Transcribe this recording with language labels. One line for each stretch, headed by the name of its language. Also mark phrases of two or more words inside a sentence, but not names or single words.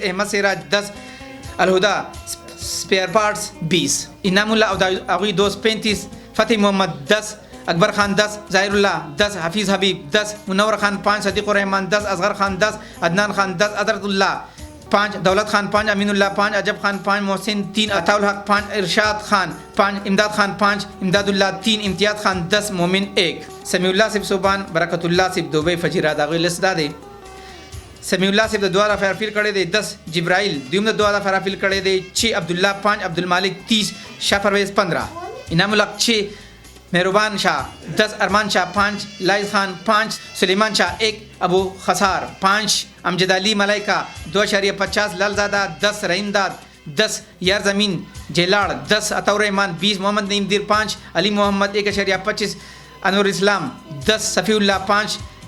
Pashto: احمد سراج 10، الہدا اسپیئر پارٹس 20، انعام اللہ اغوی دوست 35، فتح محمد 10، اکبر خان 10، ظاہر اللہ 10، حفیظ حبیب 10، منور خان 5، صدیق الرحمان 10، اصغر خان 10، عدنان خان 10، حضرت اللہ 5، دولت خان 5، امین اللہ 5، عجب خان 5، محسن 3، عطا الحق 5، ارشاد خان 5، امداد خان 5، امداد اللہ 3، امتیاز خان 10، مومن 1. سمیع اللہ صاحب صوبان، برکت اللہ صاحب دبئی فجیرہ داغوی لسٹ دے. سمیع اللہ صاحب دعا دا فیرفیل کڑے دے 10، جبرائیل دیوم دا دعا دا فیرفیل کڑے دے 6، عبداللہ 5، عبد المالک 30، شاہ پرویز 15، انعام الحق 6، مہربان شاہ 10، ارمان شاہ 5، لائز خان 5، سلیمان شاہ 1، ابو خسار 5، امجد علی ملائکہ 2.50، لال زادہ 10، رحیم داد 10، یار زمین جیلاڑ 10، عطاء الرحمان 20، محمد نعیم دیر 5، علی محمد 1.25، انور اسلام 10، صفی اللہ 5،